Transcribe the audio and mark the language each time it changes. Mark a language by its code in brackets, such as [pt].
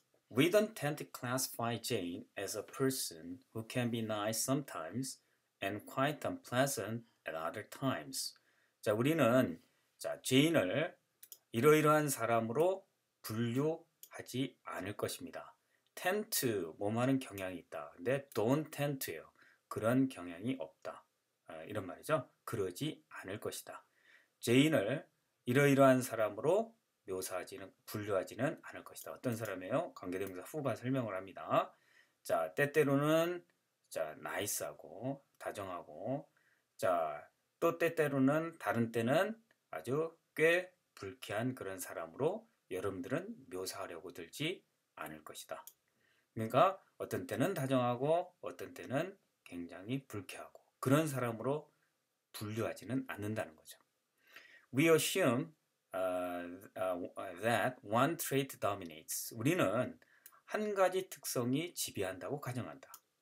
[en] We don't tend to classify Jane as a person who can be nice sometimes and quite unpleasant at other times. [ko] 자, 우리는 제인을 이러이러한 사람으로 분류하지 않을 것입니다. [en] tend to, [ko] 뭐하는 경향이 있다. 근데 [en] don't tend to [ko] 예요. 그런 경향이 없다. 이런 말이죠. 그러지 않을 것이다. 제인을 이러이러한 사람으로 분류하지는 않을 것이다. 어떤 사람이에요? 관계대명사 who가 설명을 합니다. 자, 때때로는 나이스하고 다정하고, 자, 또 때때로는 다른 때는 아주 꽤 불쾌한 그런 사람으로 여러분들은 묘사하려고 들지 않을 것이다. 그러니까 어떤 때는 다정하고 어떤 때는 굉장히 불쾌하고 그런 사람으로 분류하지는 않는다는 거죠. [en] We assume that one trait dominates. [ko] 우리는 한 가지 특성이 지배한다고 가정한다.